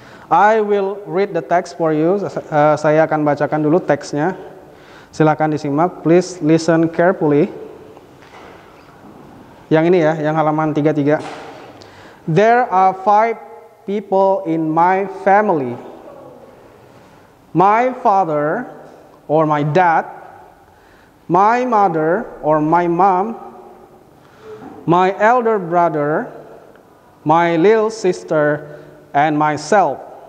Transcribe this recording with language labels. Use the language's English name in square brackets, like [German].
[English] I will read the text for you. [Indonesian] Saya akan bacakan dulu teksnya. Silakan disimak. [English] Please listen carefully. [Indonesian] Yang ini ya, yang halaman 33. [English] There are 5 people in my family. My father or my dad, my mother or my mom, my elder brother, my little sister, and myself.